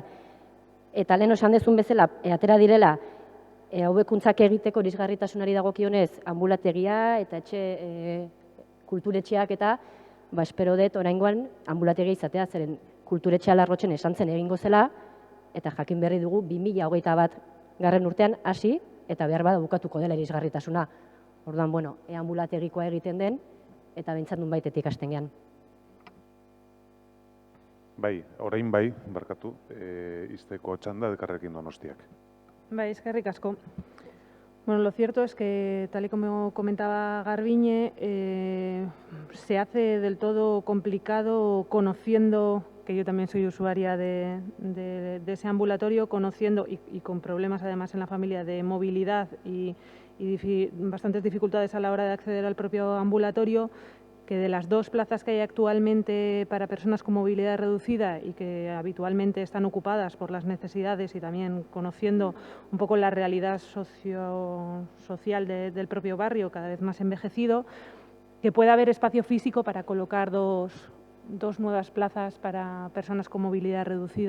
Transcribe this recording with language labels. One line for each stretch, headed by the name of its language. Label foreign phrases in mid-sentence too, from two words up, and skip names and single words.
Basque: Eta lehen esan dezun bezala, atera direla, hobekuntzak egiteko irisgarritasunari dagokionez ambulategia eta kulturetxeak eta espero dut oraingoan ambulategia izatea, zeren kulturetxea Larrotzen esan zen egingo zela, eta jakin berri dugu 2021 urtean hasi eta behar bada bukatuko dela irisgarritasuna. Orduan, ambulategikoa egiten den eta behintzat nunbaitetik hasten gean. Bai, orain bai, barkatu, izteko txanda Elkarrekin Donostiak. Bai, eskerrik asko.
Spanish: Lo cierto es que, tal y como comentaba Garbiñe, se hace del todo complicado conociendo, que yo también soy usuaria de ese ambulatorio, conociendo y con problemas además en la familia de movilidad y bastantes dificultades a la hora de acceder al propio ambulatorio, que de las 2 plazas que hay actualmente para personas con movilidad reducida y que habitualmente están ocupadas por las necesidades y también conociendo un poco la realidad social del propio barrio, cada vez más envejecido, que pueda haber espacio físico para colocar dos nuevas plazas para personas con movilidad reducida.